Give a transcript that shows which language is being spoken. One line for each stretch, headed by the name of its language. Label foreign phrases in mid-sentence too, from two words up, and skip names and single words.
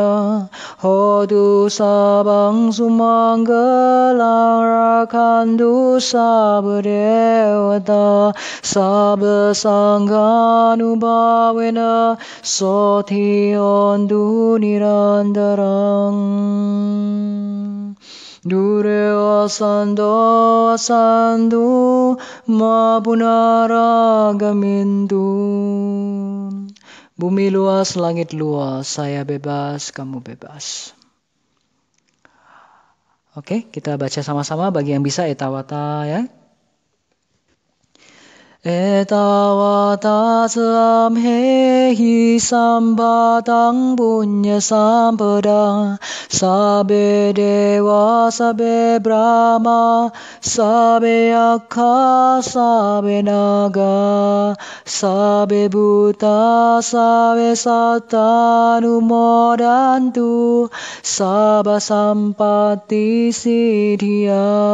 Pali: Hotu sabang sumanggalang rakhantu sabba devata sabba sanghanubhavena sothi ontu nirantarang. Dureva sando asandu ma punaragamintu.
Indonesian: Bumi luas, langit luas, saya bebas, kamu bebas. Oke, kita baca sama-sama bagi yang bisa etawata ya.
Pali: Etawata samhehi sampadang punya sampadang sabe dewa sabe brahma sabe yakha sabe naga sabe buta sabe satta numodantu sabba sampatti siddhya.